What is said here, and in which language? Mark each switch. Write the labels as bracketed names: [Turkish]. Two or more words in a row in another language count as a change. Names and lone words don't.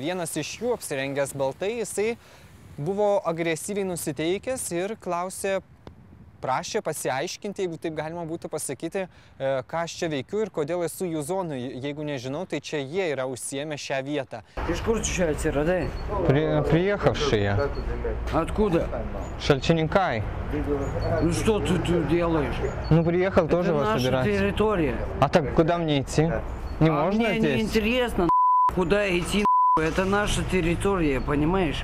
[Lithuanian] Vienas iš jų, apsirengęs baltai, jisai buvo agresyviai nusiteikęs ir klausė prašė pasiaiškinti, jeigu taip galima būtų pasakyti, ką aš čia veikiu ir kodėl esu jų zonui. Jeigu nežinau, tai čia jie yra užsiėmę šią vietą. Iš kur čia atsiradai? [Russian] Приехавшие. Откуда? Шальчининкай. Ну что ты тут делаешь? Ну, приехал тоже вас Это собирать. наша территория. А так куда мне идти? Не можно мне здесь? не интересно, куда идти, это наша территория, понимаешь?